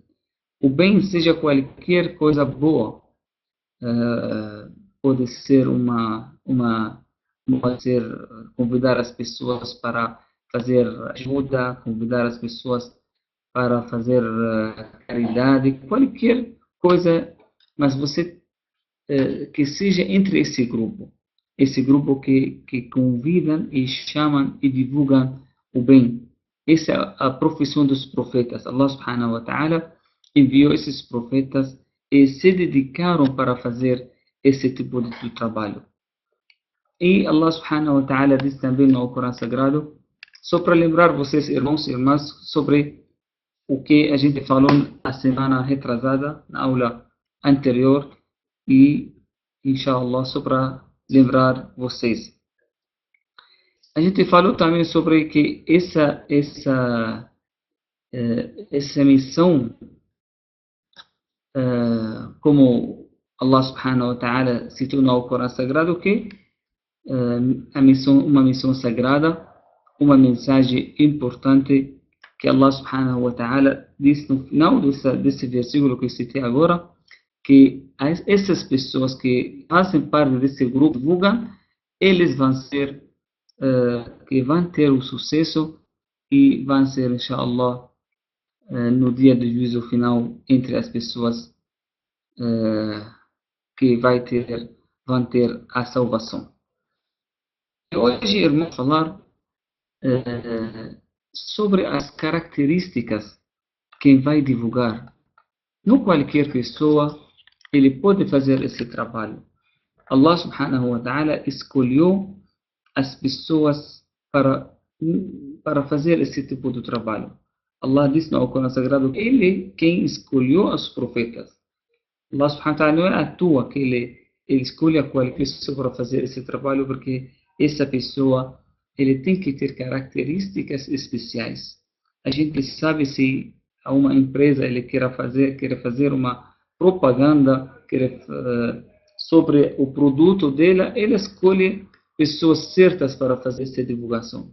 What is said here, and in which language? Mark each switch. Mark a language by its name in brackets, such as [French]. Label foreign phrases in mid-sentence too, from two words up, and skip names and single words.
[Portuguese] O bem seja qualquer coisa boa, pode ser pode ser convidar as pessoas para fazer ajuda, convidar as pessoas para fazer caridade, qualquer coisa, mas você que seja entre esse grupo que convidam e chamam e divulgam o bem. Essa é a profissão dos profetas. [Arabic] الله سبحانه وتعالى [Portuguese] enviou esses profetas e se dedicaram para fazer esse tipo de trabalho. E [Arabic] الله سبحانه وتعالى [Portuguese] diz também no Corão Sagrado, só para lembrar vocês, irmãos e irmãs, sobre o que a gente falou a semana retrasada, na aula anterior, e, [Arabic] إن شاء الله, [Portuguese] só para lembrar vocês. A gente falou também sobre que essa missão, como [Arabic] الله سبحانه وتعالى [Portuguese] citou no Corão Sagrado que uma missão sagrada, uma mensagem importante que [Arabic] الله سبحانه وتعالى [Portuguese] diz no final desse versículo que eu citei agora, que essas pessoas que fazem parte desse grupo divulgam, eles vão ser, que vão ter o sucesso e vão ser, [Arabic] إن شاء الله, [Portuguese] no dia do juízo final, entre as pessoas que vão ter a salvação. Hoje, irmão, falar sobre as características quem vai divulgar. Não qualquer pessoa ele pode fazer esse trabalho. [Arabic] الله سبحانه وتعالى [Portuguese] escolheu as pessoas para fazer esse tipo de trabalho. Allah diz no Alcorão Sagrado que ele quem escolheu os profetas. [Arabic] الله سبحانه وتعالى [Portuguese] não é à toa que ele escolhe qualquer pessoa para fazer esse trabalho, porque essa pessoa ele tem que ter características especiais. A gente sabe se a uma empresa ele quer fazer uma propaganda sobre o produto dela, ele escolhe pessoas certas para fazer essa divulgação.